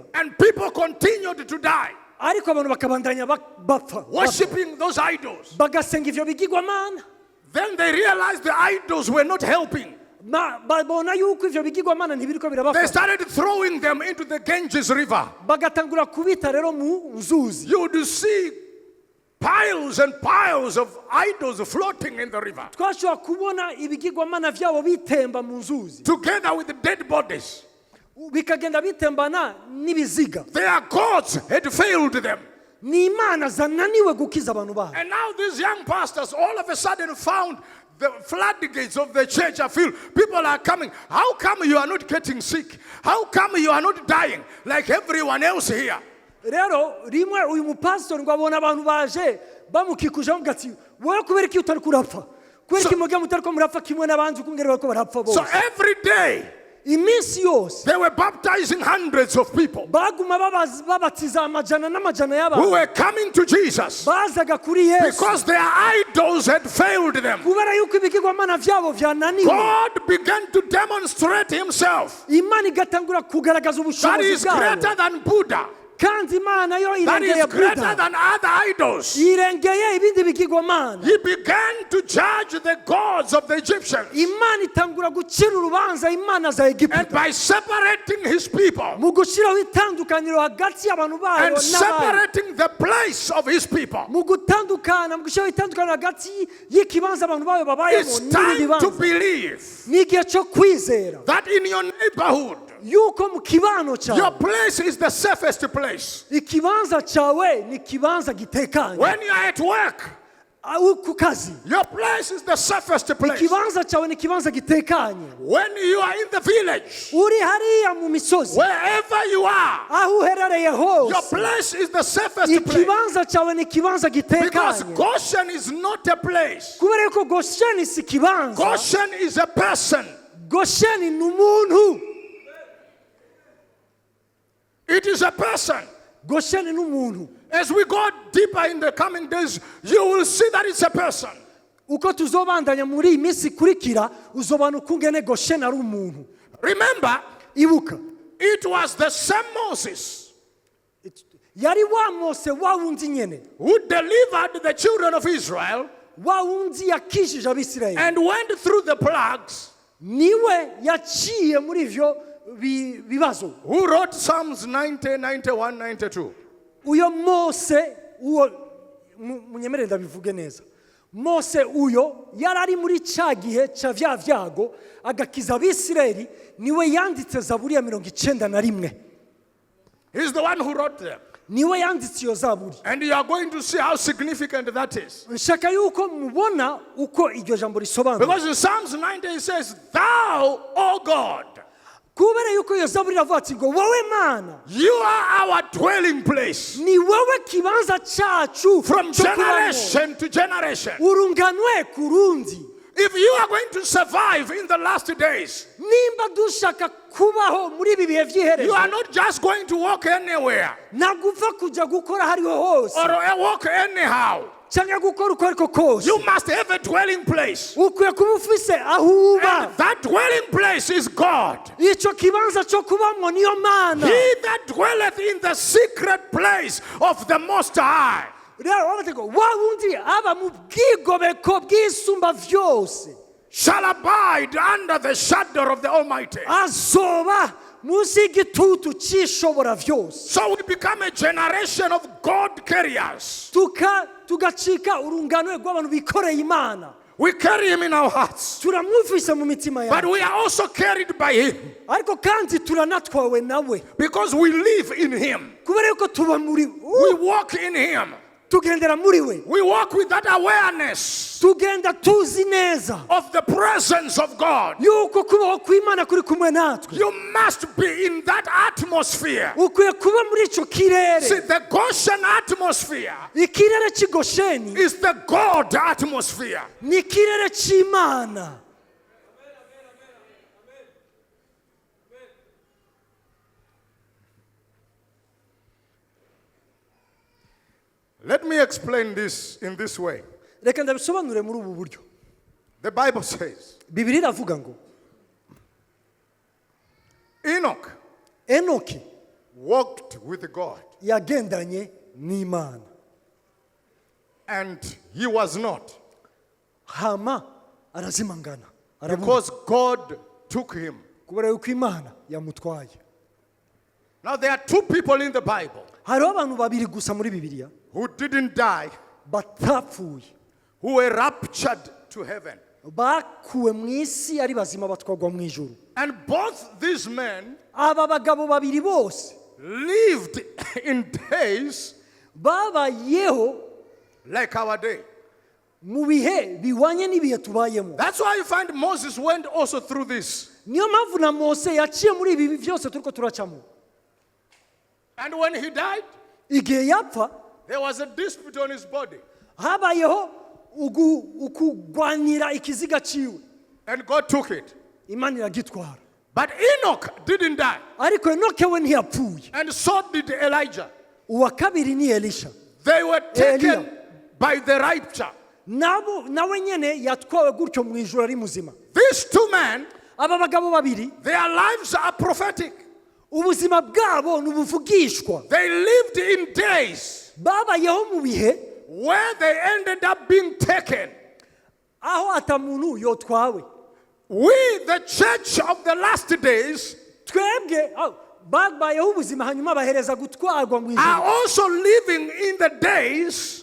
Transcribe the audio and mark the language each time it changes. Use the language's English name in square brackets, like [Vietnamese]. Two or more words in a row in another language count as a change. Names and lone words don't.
[English] And people continued to die, [Rundi] ariko abantu bakabandanya bapfa [English] worshiping those idols. [Rundi] bagasenga ivyo bigirwamana. [English] Then they realized the idols were not helping. [Rundi] babona yuko ivyo bigirwamana ntibiriko [English] They [Rundi] birabafasha, [English] started throwing them into the Ganges River. [Rundi] bagatangura kubita rero mu nzuzi. [English] You would see piles and piles of idols floating in the river, [Rundi] twashobora kubona ibigirwamana vyabo bitemba mu nzuzi, [English] together with the dead bodies. [Rundi] bikagenda bitembana n'ibiziga. [English] Their gods had failed them. [Rundi] ni imana zananiwe gukiza abantu bayo. [English] And now these young pastors all of a sudden found the floodgates of the church are filled. People are coming. How come you are not getting sick? How come you are not dying like everyone else here? [Rundi] Rero rimwe uyu mupastor ngo abona abantu baje bamukikuje avuga ati wowe kubera iki utari kurapfa, kubera iki mugiye mutari ko murapfa kimwe n'abandi ukungere bako barapfa bose. [English] So every day [Rundi] iminsi yose [English] they were baptizing hundreds of people [Rundi] baguma babatiza amajana n'amajana [English] who [Rundi] y'abantu [English] were coming to Jesus [Rundi] bazaga kuri Yesu [English] because their idols had failed them. [Rundi] kubera yuko ibigirwamana vyabo vyananiwe. [English] God began to demonstrate himself [Rundi] Imana igatangura kugaragaza [English] that he [Rundi] ubushobozi [English] is greater [Rundi] bwayo, [English] than Buddha, [Rundi] kandi Imana yo [English] that he [Rundi] irengeye [English] is greater [Rundi] Buddha, [English] than other idols. [Rundi] irengeye ibindi bigirwamana. [English] He began to judge the gods of the Egyptians. [Rundi] Imana itangura gucira urubanza imana za [English] And [Rundi] Egiputa [English] by separating his people [Rundi] mu gushiraho itandukaniro hagati y'abantu bayo [English] and [Rundi] n'abandi, [English] separating the place of his people, [Rundi] mu gutandukana mu gushiraho itandukaniro hagati y'ikibanza abantu bayo babayemo [English] it's [Rundi] n'ibindi [English] time to [Rundi] bibanza, [English] believe [Rundi] ni igihe cyo kwizera [English] that in your neighborhood, [Rundi] yuko mu kibano [English] your [Rundi] cyawe [English] place is the safest place. [Rundi] ikibanza cyawe ni ikibanza gitekanye. [English] When you are at work, [Rundi] Ku kazi [English] your place is the safest place. [Rundi] ikibanza cyawe ni ikibanza gitekanye. [English] When you are in the village, [Rundi] Uri hariya mu misozi [English] wherever you are, [Rundi] aho uherereye [English] your [Rundi] hose [English] place is the safest place. [Rundi] ikibanza cyawe ni ikibanza [English] Because [Rundi] gitekanye. [English] Goshen is not a place. [Rundi] Kubera yuko Gosheni si ikibanza, [English] Goshen is a person. [Rundi] Gosheni ni umuntu. [English] It is a person. [Rundi] Gosheni ni umuntu. [English] As we go deeper in the coming days, you will see that it's a person. [Rundi] Uko tuzobandanya muri iyi minsi ikurikira uzobana ukungene Gosheni ari umuntu. [English] Remember, [Rundi] Ibuka [English] it was the same Moses [Rundi] yari wa Mose wa wundi nyene, [English] who delivered the children of Israel [Rundi] wa wundi yakishije Abisirayeli, [English] and went through the plagues, [Rundi] niwe yaciye muri ivyo bibazo. [English] who wrote Psalms 90, 91, 92. [Rundi] Uyo Mose uwo munyemerere ndabivuge neza. Mose uyo yarari muri ca gihe ca vya vyago agakiza Abisirayeli, niwe yanditse Zaburi ya 91. [English] He's the one who wrote them. [Rundi] Niwe yanditse iyo Zaburi. [English] And you are going to see how significant that is. [Rundi] Nshaka yuko mubona uko iryo jambo risobanura. [English] Because in Psalms 90 it says, Thou, O God, [Rundi] Kubera yuko iyo Zaburi iravuga ati ngo wowe Mana [English] you are our dwelling place. [Rundi] ni wowe kibanza cacu [English] From [Rundi] cyo kubamo. [English] generation to generation. [Rundi] Urunganwe kurundi. [English] If you are going to survive in the last days, [Rundi] Nimba dushaka kubaho muri ibi bihe [English] you [Rundi] vy'iherezo, [English] are not just going to walk anywhere [Rundi] naguva kuja gukora hariho hose [English] or walk anyhow. [Rundi] canke gukora uko ariko kose. [English] You must have a dwelling place. [Rundi] Ukwiye kuba ufise aho uba. [English] And that dwelling place is God. [Rundi] Ico kibanza cyo kubamwo niyo Mana. [English] He that dwelleth in the secret place of the Most High [Rundi] Rero wabatego wa wundi aba mu bwigobeko bw'isumba vyose [English] shall abide under the shadow of the Almighty. [Rundi] azoba musi y'igitutu c'ishobora vyose. [English] So we become a generation of God carriers. [Rundi] Tugacika urunganwe rw'abantu bikoreye Imana. [English] We carry him in our hearts, [Rundi] Turamwumvise mu mitima [English] but [Rundi] yacu, [English] we are also carried by him [Rundi] ariko kandi turanatwawe nawe [English] because we live in him. [Rundi] kubera yuko tuba muri [English] We walk in him. [Rundi] tugendera muri we, [English] We walk with that awareness [Rundi] tugenda tuzi neza [English] of the presence of God. [Rundi] yuko kubaho kw'Imana kuri kumwe natwe. [English] You must be in that atmosphere. [Rundi] Ukwiye kuba muri ico [English] See, [Rundi] kirere. [English] the Goshen atmosphere [Rundi] Ikirere c'i Gosheni [English] is the God atmosphere. [Rundi] ni ikirere c'Imana. [English] Let me explain this in this way. [Rundi] Reka ndabisobanure muri ubu buryo. [English] The Bible says, [Rundi] Bibiri iravuga ngo [English] Enoch [Rundi] Enoki [English] walked with God, [Rundi] yagendanye n'Imana, [English] and he was not, [Rundi] hama arazimangana aravuga [English] because God took him. [Rundi] kubera yuko Imana yamutwaye. [English] Now there are two people in the Bible [Rundi] Hariho abantu babiri gusa muri Bibiliya [English] who didn't die, [Rundi] batapfuye, [English] who were raptured to heaven. [Rundi] bakuwe mu isi ari bazima batwagwa mu ijuru. [English] And both these men [Rundi] Aba bagabo babiri bose [English] lived in days [Rundi] babayeho [English] like our day. [Rundi] mu bihe biwanye n'ibihe tubayemo. [English] That's why you find Moses went also through this. [Rundi] Niyo mpamvu na Mose yaciye muri ibi byose turiko turacamo. [English] And when he died, [Rundi] Igihe yapfa [English] there was a dispute on his body. [Rundi] habayeho ukugwanira ikiziga ciwe. [English] And God took it. [Rundi] Imana iragitwara. [English] But Enoch didn't die. [Rundi] Ariko Enoke we ntiyapfuye. [English] And so did Elijah. [Rundi] Uwa kabiri ni Elisha. [English] They were taken [Rundi] Elia. [English] by the rapture. [Rundi] Nawe nyene yatwawe gutyo mu ijuru ari muzima. [English] These two men, [Rundi] Aba bagabo babiri [English] their lives are prophetic. [Rundi] ubuzima bwabo nubuvugishwa. [English] They lived in days [Rundi] Babayeho mu bihe [English] where they ended up being taken. [Rundi] aho atamuntu yotwawe. [English] We, the church of the last days, [Rundi] Twebwe babayeho ubuzima hanyuma bahereza gutwarwa mu [English] are [Rundi] ijuru. [English] also living in the days